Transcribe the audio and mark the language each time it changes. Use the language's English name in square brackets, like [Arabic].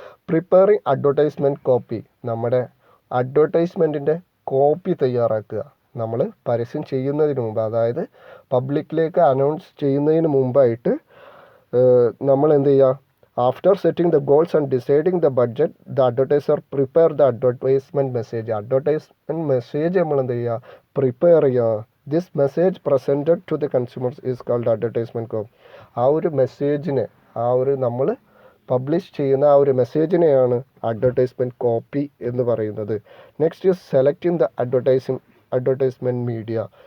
[English] Preparing advertisement copy. [Malayalam] നമ്മുടെ അഡ്വർടൈസ്മെൻറ്റിൻ്റെ copy തയ്യാറാക്കുക. നമ്മൾ പരസ്യം ചെയ്യുന്നതിന് മുമ്പ്, അതായത് പബ്ലിക്കിലേക്ക് അനൗൺസ് ചെയ്യുന്നതിന് മുമ്പായിട്ട് നമ്മൾ എന്ത് ചെയ്യുക? [English] After setting the goals and deciding the budget, the advertiser prepare the advertisement message. Advertisement message [Malayalam] നമ്മൾ എന്ത് ചെയ്യുക? പ്രിപ്പയർ ചെയ്യുക. [English] This message presented to the consumers is called advertisement copy. [Malayalam] ആ ഒരു മെസ്സേജിനെ, ആ ഒരു നമ്മൾ പബ്ലിഷ് ചെയ്യുന്ന ആ ഒരു മെസ്സേജിനെയാണ് അഡ്വർടൈസ്മെൻറ്റ് കോപ്പി എന്ന് പറയുന്നത്. [English] Next is selecting the advertisement media.